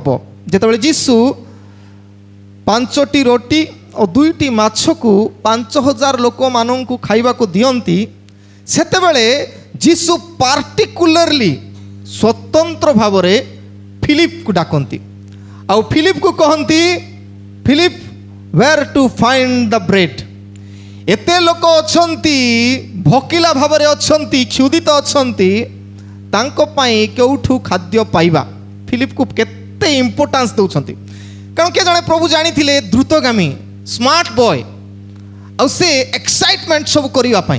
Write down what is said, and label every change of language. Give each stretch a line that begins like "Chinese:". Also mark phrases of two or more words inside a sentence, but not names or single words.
Odia: ଯେତେବେଳେ ଯୀଶୁ 5ଟି ରୋଟି ଓ 2ଟି ମାଛକୁ 5000 ଲୋକମାନଙ୍କୁ ଖାଇବାକୁ ଦିଅନ୍ତି, ସେତେବେଳେ ଯୀଶୁ ପାର୍ଟିକୁଲାରଲି ସ୍ୱତନ୍ତ୍ର ଭାବରେ ଫିଲିପକୁ ଡାକନ୍ତି, ଆଉ ଫିଲିପକୁ କହନ୍ତି, ଫିଲିପ
English: where to find the bread।
Odia: ଏତେ ଲୋକ ଅଛନ୍ତି, ଭୋକିଲା ଭାବରେ ଅଛନ୍ତି, କ୍ଷୁଧିତ ଅଛନ୍ତି, ତାଙ୍କ ପାଇଁ କେଉଁଠୁ ଖାଦ୍ୟ ପାଇବା? ଫିଲିପକୁ କେତେ ଇମ୍ପୋର୍ଟାନ୍ସ ଦେଉଛନ୍ତି। କାରଣ କିଏ ଜଣେ ପ୍ରଭୁ ଜାଣିଥିଲେ ଦ୍ରୁତଗାମୀ,
English: smart boy,
Odia: ଆଉ ସେ ଏକ୍ସାଇଟମେଣ୍ଟ ସବୁ କରିବା ପାଇଁ।